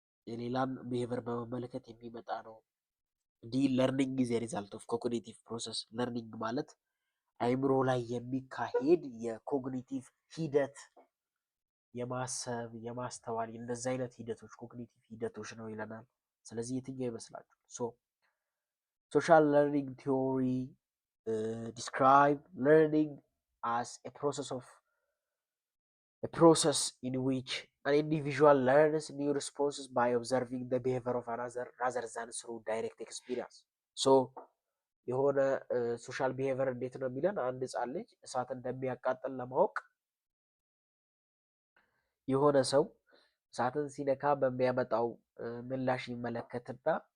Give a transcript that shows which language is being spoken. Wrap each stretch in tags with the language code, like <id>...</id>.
<am>የሌላን ቢሄቨር በመመልከት የሚመጣ ነው።</am> <en>ዲ ለርኒንግ ኢዝ ኤ ሪዛልት ኦፍ ኮግኒቲቭ ፕሮሰስ።</en> <am>ለርኒንግ ማለት አይምሮ ላይ የሚካሄድ የኮግኒቲቭ ሂደት የማሰብ የማስተዋል እንደዚህ አይነት ሂደቶች ኮግኒቲቭ ሂደቶች ነው ይለናል። ስለዚህ የትኛው ይመስላችኋል?</am> <en>ሶ ሶሻል ለርኒንግ ቲዮሪ describe learning as a process of a process in which an individual learns new responses by observing the behavior of another rather than through direct experience.</en> <am>So የሆነ ሶሻል ቢሄቨር እንዴት ነው የሚለን አንድ ህፃን ልጅ እሳት እንደሚያቃጥል ለማወቅ የሆነ ሰው እሳትን ሲነካ በሚያመጣው ምላሽ ይመለከትና</am>